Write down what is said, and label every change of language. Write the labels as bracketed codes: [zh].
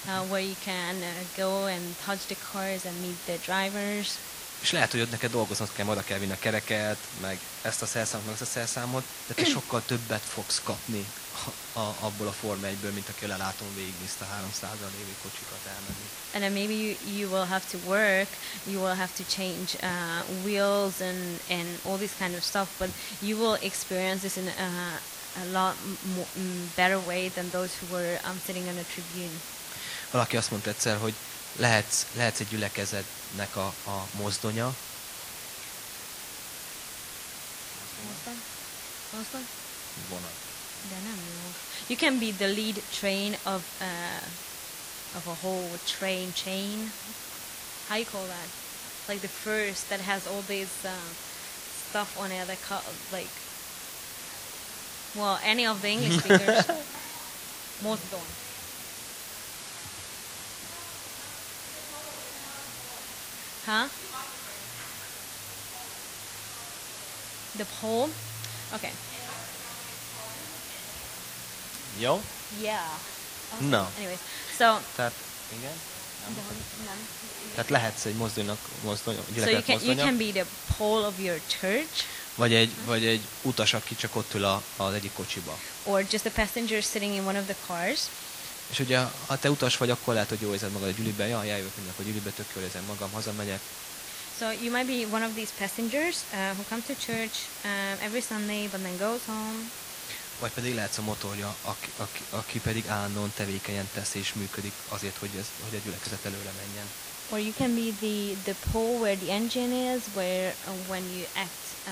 [en] Where you can go and touch the cars and meet the drivers. [hu] És lehet, hogy ott neked dolgoznod kell, oda kell vinni a kereket, meg ezt a szerszámot, meg ezt a szerszámot, de te sokkal többet fogsz kapni abból a Forma 1-ből, mint aki a lelátón végignézte 300-al lévő kocsikat elmenni. [en] And then maybe you will have to work, you will have to change wheels and all this kind of stuff, but you will experience this in a lot better way than those who were sitting on a tribune. [hu] Valaki azt mondta egyszer, hogy lehetsz egy gyülekezetnek a mozdonya. Mozdony? Vonat. De nem jó. [en] You can be the lead train of a whole train chain. How you call that? Like the first that has all this stuff on it that cut, like... Well, any of the English speakers. [hu] Mozdony. [en] Huh? The pole? Okay. Yo? Yeah. Okay. No. Anyways, so... [hu] Tehát, igen? Nem. Tehát lehetsz egy mozdonynak, gyülekezet [en] mozdonynak. So you can be the pole of your church. [hu] Vagy egy utas, aki csak ott ül az egyik kocsiba. [en] Or just a passenger sitting in one of the cars. [hu] És ugye, ha te utas vagy, akkor lehet, hogy jól érzed magad a gyülibe. Ja, jöjjök mindenek a gyülibe, tök jól érzem magam, hazamegyek. [en] So you might be one of these passengers who come to church every Sunday, but then goes home. [hu] Vagy pedig lehetsz a motorja, aki pedig állandóan tevékenyen tesz és működik azért, hogy a gyülekezet előre menjen. [en] Or you can be the pole where the engine is, where when you act